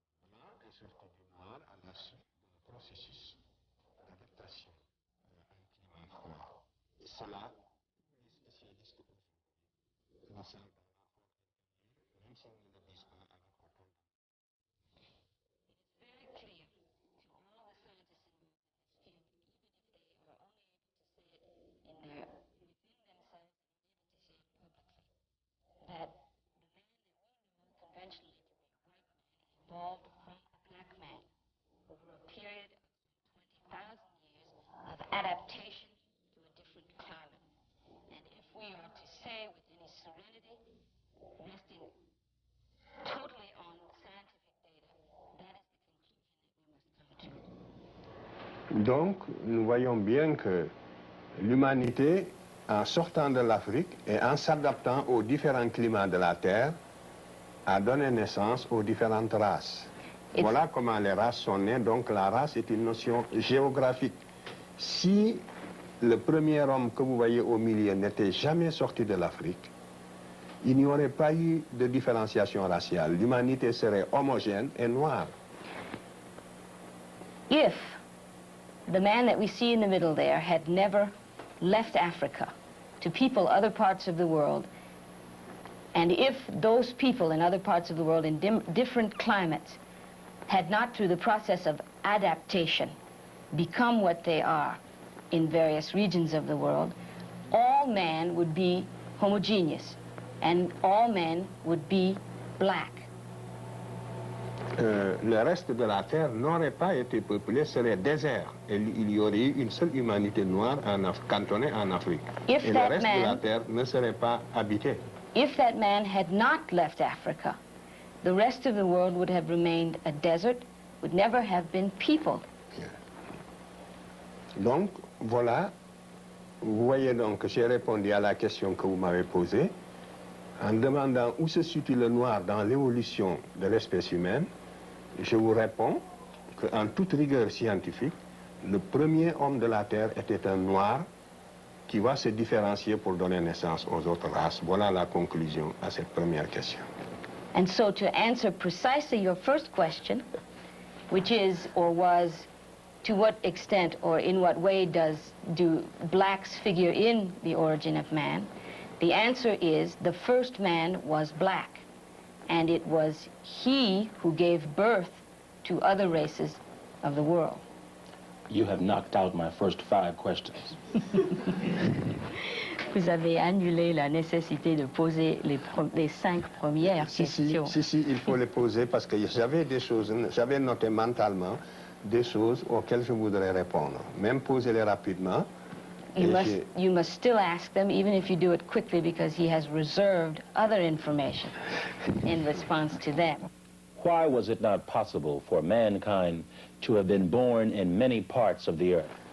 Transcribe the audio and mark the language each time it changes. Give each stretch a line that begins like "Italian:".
French: Blanc est sorti du noir à la suite d'un processus d'adaptation à un climat froid. Et cela, les spécialistes aujourd'hui le savent dans leur fond, même s'ils ne le disent pas avec autant de...
English: Very clear to all the scientists in this field, even if they are only able to say it within themselves and able to say it publicly, that the man that we know conventionally to be a white man evolved from a black man over a period of 20,000 years of adaptation to a different climate. And if we are to say with any serenity, resting totally on scientific data, that is the conclusion that we must come to.
French: Donc, nous voyons bien que l'humanité, en sortant de l'Afrique et en s'adaptant aux différents climats de la Terre, a donné naissance aux différentes races. Voilà comment les races sont nées. Donc, la race est une notion géographique. Si le premier homme que vous voyez au milieu n'était jamais sorti de l'Afrique, il n'y aurait pas eu de différenciation raciale. L'humanité serait homogène et noire.
English: If the man that we see in the middle there had never left Africa to people other parts of the world, and if those people in other parts of the world in different climates had not, through the process of adaptation, become what they are in various regions of the world, all men would be homogeneous, and all men would be black.
French: Le reste de la Terre n'aurait pas été peuplé, serait désert. Et il y aurait eu une seule humanité noire cantonnée en Afrique. Et le reste de la Terre ne serait pas habité.
English: If that man had not left Africa, the rest of the world would have remained a desert, would never have been peopled.
French: Donc, voilà, vous voyez donc que j'ai répondu à la question que vous m'avez posée en demandant où se situe le noir dans l'évolution de l'espèce humaine. Je vous réponds qu'en toute rigueur scientifique, le premier homme de la Terre était un noir qui va se différencier pour donner naissance aux autres races. Voilà la conclusion à cette première question.
English: And so to answer precisely your first question, which is or was, to what extent or in what way do blacks figure in the origin of man, the answer is the first man was black. And it was he who gave birth to other races of the world. You have knocked out my first 5 questions.
French: Vous avez annulé la nécessité de poser les 5 premières questions. Si, il faut les poser parce que j'avais des choses, j'avais noté mentalement des choses auxquelles je voudrais répondre. Même poser-les rapidement.
English: You must still ask them, even if you do it quickly, because he has reserved other information in response to them. Why was it not possible for mankind to have been born in many parts of the earth?